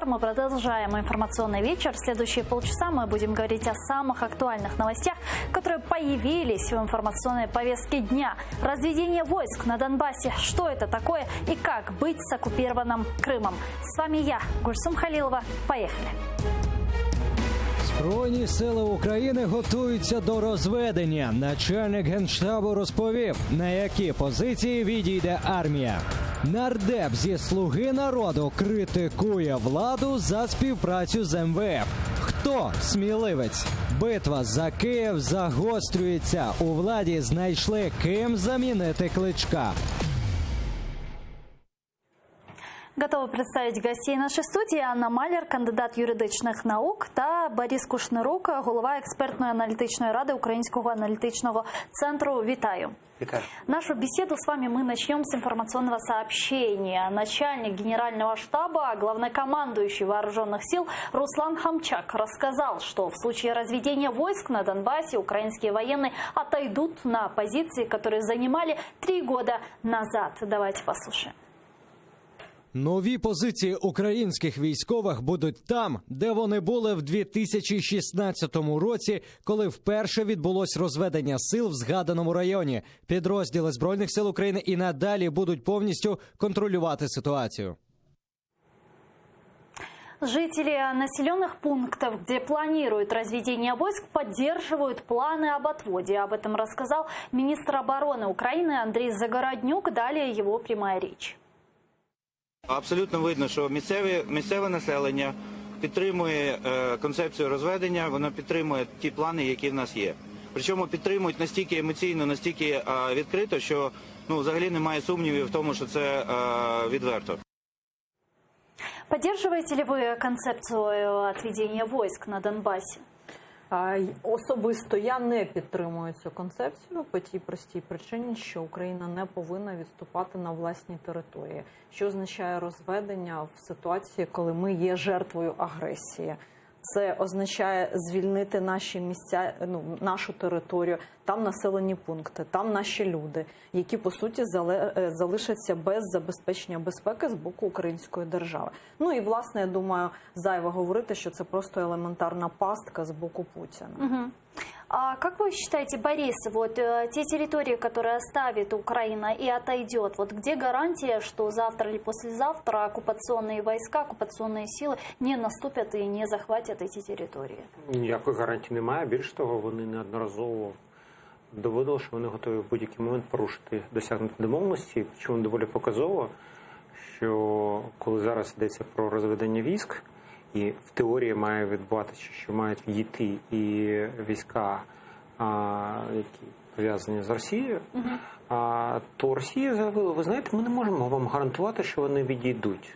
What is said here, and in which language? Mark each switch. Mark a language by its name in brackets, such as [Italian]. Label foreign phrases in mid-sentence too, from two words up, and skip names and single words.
[Russian] Мы продолжаем информационный вечер. В следующие полчаса мы будем говорить о самых актуальных новостях, которые появились в информационной повестке дня. Разведение войск на Донбассе. Что это такое и как быть с оккупированным Крымом? С вами я, Гульсум Халилова. Поехали. [Ukrainian] Збройні сили України готуються до розведення. Начальник Генштабу розповів, на які позиції відійде армія. Нардеп зі «Слуги народу» критикує владу за співпрацю з МВФ. Хто сміливець? Битва за Київ загострюється. У владі знайшли, ким замінити Кличка. [Russian] Готова представить гостей нашей студии. [Ukrainian] Анна Маляр, кандидат юридичних наук, та Борис Кушнирук, голова експертно-аналітичної ради Українського аналітичного центру. Витаю. Витаю. [Russian] Нашу беседу с вами мы начнем с информационного сообщения. Начальник Генерального штаба, главнокомандующий вооруженных сил Руслан Хамчак рассказал, что в случае разведения войск на Донбассе украинские военные отойдут на позиции, которые занимали 3 года назад. Давайте послушаем. [Ukrainian] Нові позиції українських військових будуть там, де вони були в 2016 році, коли вперше відбулось розведення сил в згаданому районі. Підрозділи Збройних сил України і надалі будуть повністю контролювати ситуацію. [Russian] Жители населенных пунктов, где планируют разведение войск, поддерживают планы об отводе. Об этом рассказал министр обороны Украины Андрей Загороднюк. Далее его прямая речь. [Ukrainian] Абсолютно видно, що місцеве населення підтримує концепцію розведення, воно підтримує ті плани, які в нас є. Причому підтримують настільки емоційно, настільки відкрито, що взагалі немає сумнівів в тому, що це відверто. [Russian] Поддерживаете ли вы концепцию отведения войск на Донбассе? [Ukrainian] Особисто я не підтримую цю концепцію по тій простій причині, що Україна не повинна відступати на власній території. Що означає розведення в ситуації, коли ми є жертвою агресії? Це означає звільнити наші місця, нашу територію, там населені пункти, там наші люди, які, по суті, залишаться без забезпечення безпеки з боку української держави. І, власне, я думаю, зайво говорити, що це просто елементарна пастка з боку Путіна. Угу. [Russian] А как вы считаете, Борис, те территории, которые оставит Украина и отойдет, где гарантия, что завтра или послезавтра оккупационные войска, оккупационные силы не наступят и не захватят эти территории? [Ukrainian] Ніякої гарантії немає. Більш того, вони неодноразово доводили, що вони готові в будь-який момент порушити, досягнути домовленості. Чому доволі показово, що коли зараз йдеться про розведення військ, і в теорії має відбуватися, що мають відійти і війська, які пов'язані з Росією, то Росія заявила, ви знаєте, ми не можемо вам гарантувати, що вони відійдуть.